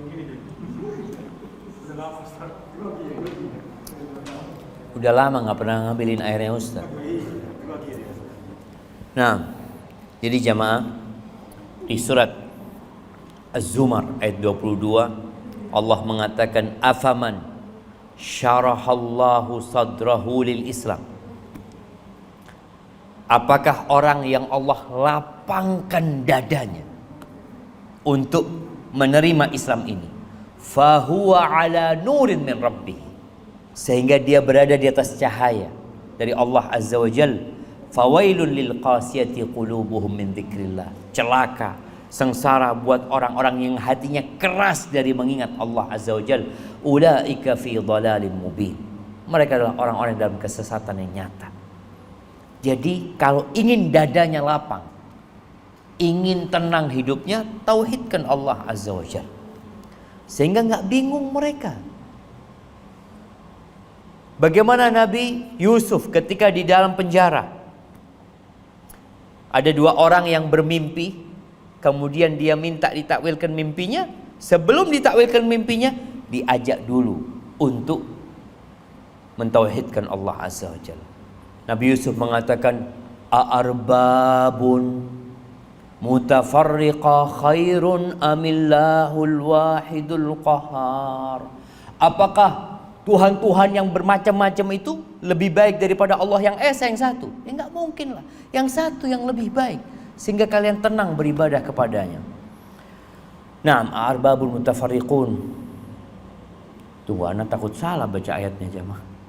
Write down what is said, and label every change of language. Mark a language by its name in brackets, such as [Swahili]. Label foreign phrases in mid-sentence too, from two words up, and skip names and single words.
[Indonesian] Udah lama nggak pernah ngambilin airnya Ustaz. Nah, jadi jamaah, di surat Az-Zumar ayat 22 Allah mengatakan [Arabic] أفمن شرح الله صدره للإسلام. [Indonesian] Apakah orang yang Allah lapangkan dadanya untuk menerima Islam ini, [Arabic] فهو على نور من ربه, [Indonesian] sehingga dia berada di atas cahaya dari Allah [Arabic] عز وجل. فويل للقاسية قلوبهم من ذكر الله. [Indonesian] Celaka, sengsara buat orang-orang yang hatinya keras dari mengingat Allah [Arabic] عز وجل. أولئك في ضلال مبين. [Indonesian] Mereka adalah orang-orang dalam kesesatan yang nyata. Jadi kalau ingin dadanya lapang, ingin tenang hidupnya, tauhidkan Allah [Arabic] عز وجل, [Indonesian] sehingga nggak bingung mereka. Bagaimana Nabi Yusuf ketika di dalam penjara, ada dua orang yang bermimpi, kemudian dia minta ditakwilkan mimpinya. Sebelum ditakwilkan mimpinya, diajak dulu untuk mentauhidkan Allah [Arabic] عز وجل. [Indonesian] Nabi Yusuf mengatakan, [Arabic] أأرباب متفرقون خير أم الله الواحد القهار. [Indonesian] Apakah Tuhan-Tuhan yang bermacam-macam itu lebih baik daripada Allah yang esa yang satu? Ya nggak mungkin lah. Yang satu yang lebih baik, sehingga kalian tenang beribadah kepadanya. [Arabic] نعم أرباب متفرقون. [Indonesian] Tunggu, anak takut salah baca ayatnya jemaah.